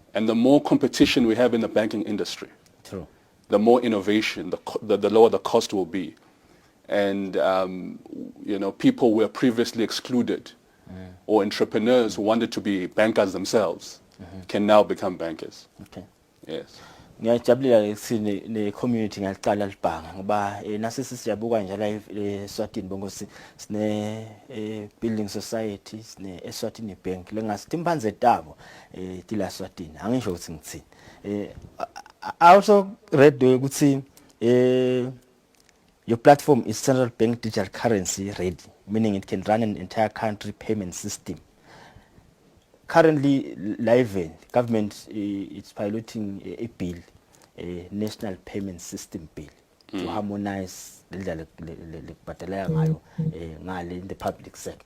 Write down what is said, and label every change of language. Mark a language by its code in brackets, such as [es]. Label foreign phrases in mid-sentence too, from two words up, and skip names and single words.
[en] And the more competition we have in the banking industry, True. the more innovation, the lower the cost will be. And people were previously excluded, or entrepreneurs who wanted to be bankers themselves can now become bankers. Okay. Yes. [ss] Ngiyajabulela ukuthi ne community ngaliqala libhanga ngoba nasi siyabuka nje la eSwatini bongo sine building society sine Eswatini bank lengasithi imphanze tabo tila Swatini angisho ukuthi ngithini [en] also read [ss] ukuthi [en] your platform is central bank digital currency ready, meaning it can run an entire country payment system. Currently, live government is piloting a bill, a national payment system bill, to harmonize in the public sector.